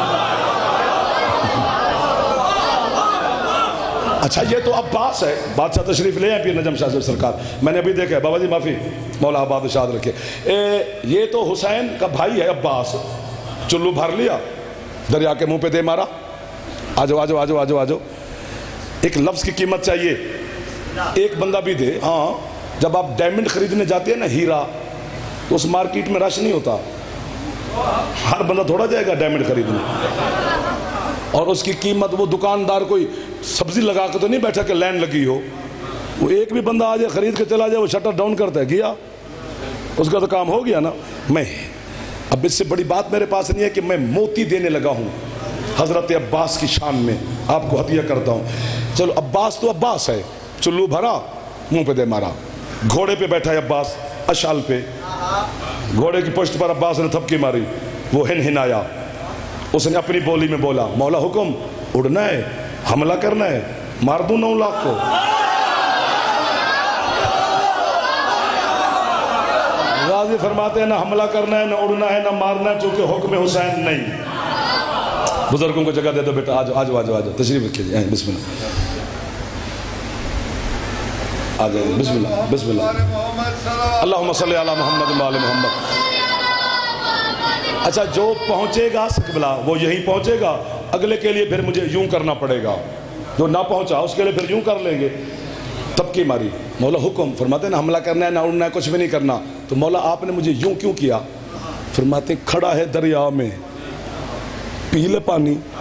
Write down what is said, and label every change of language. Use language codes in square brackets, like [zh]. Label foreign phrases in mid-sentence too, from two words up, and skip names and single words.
[ur] اچھا یہ تو عباس ہے. بادشاہ تشریف لے ہیں پیر نجم شاہ سرکار. میں نے ابھی دیکھا ہے. بابا جی معافی مولا آباد شاد رکھے. یہ تو حسین کا بھائی ہے عباس. چلو بھر لیا دریا کے منہ پہ دے مارا. آجو آجو آجو آجو آجو. ایک لفظ کی قیمت چاہیے. ایک بندہ بھی دے. ہاں جب آپ ڈائمنڈ خریدنے جاتے ہیں نا ہیرا تو اس مارکیٹ میں رش نہیں ہوتا. ہر بندہ تھوڑا جائے گا ڈائمنڈ خریدنے. اور اس کی قیمت وہ دکاندار کوئی سبزی لگا کے تو نہیں بیٹھا کہ لائن لگی ہو. وہ ایک بھی بندہ آ جائے خرید کے چلا جائے وہ شٹر ڈاؤن کرتا ہے. کیا اس کا تو کام ہو گیا نا. میں اب اس سے بڑی بات میرے پاس نہیں ہے کہ میں موتی دینے لگا ہوں حضرت عباس کی شان میں آپ کو ہدیہ کرتا ہوں. چلو عباس تو عباس ہے چلو بھرا، منہ پہ دے مارا. گھوڑے پہ بیٹھا ہے عباس، اشال پہ، گھوڑے کی پشت پر عباس نے تھپکی ماری، وہ ہنہنایا. اس نے اپنی بولی میں بولا، مولا حکم، اڑنا ہے، حملہ کرنا ہے، مار دوں 9 لاکھ کو. غازی فرماتے ہیں نہ حملہ کرنا ہے، نہ اڑنا ہے، نہ مارنا ہے، چونکہ حکم حسین نہیں. بزرگوں کو جگہ دے دو بیٹا، آج آج آج آج تشریف رکھیے، بسم اللہ، آ جائیے, [ar] بسم الله بسم الله. اللهم صل على محمد وآل محمد. [ur] اچھا، جو پہنچے گا سکبلا وہ یہیں پہنچے گا، اگلے کے لیے پھر مجھے یوں کرنا پڑے گا، جو نہ پہنچا اس کے لیے پھر یوں کر لیں گے. تبکی ماری، مولا حکم، فرماتے نہ حملہ کرنا ہے، نہ اڑنا ہے، کچھ بھی نہیں کرنا. تو مولا آپ نے مجھے یوں کیوں کیا؟ فرماتے کھڑا ہے دریا میں، پی لے پانی.